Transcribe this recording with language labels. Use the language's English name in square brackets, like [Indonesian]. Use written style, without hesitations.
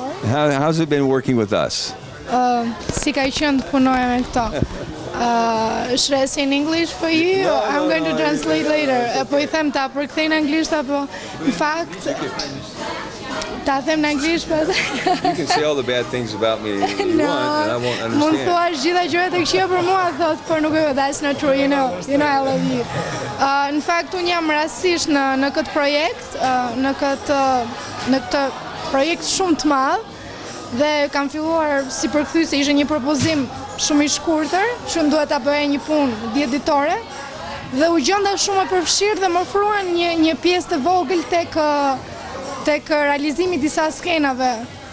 [English] How's it been working with us? [Albanian] Si ka qenë të punoj me këto? [English] Should I say in English for you? No, I'm going to translate later. [Albanian] Po I them ta përkthej në anglisht apo në fakt ta them në anglisht pas. [English] You can say all the bad things about me you want and I won't understand. [Albanian] Mund thua gjitha gjërat e këqija për mua, thot, por nuk e [English] that's not true, you know I love you. [Albanian] Në fakt unë jam rastisht në këtë projekt, në këtë projekt shumë të madh dhe kam filluar si përkthyese, ishte një propozim shumë i shkurtër, që unë duhet ta bëja një punë 10 ditore dhe u gjenda shumë e përfshirë dhe më ofruan një pjesë të vogël tek realizimi i disa skenave.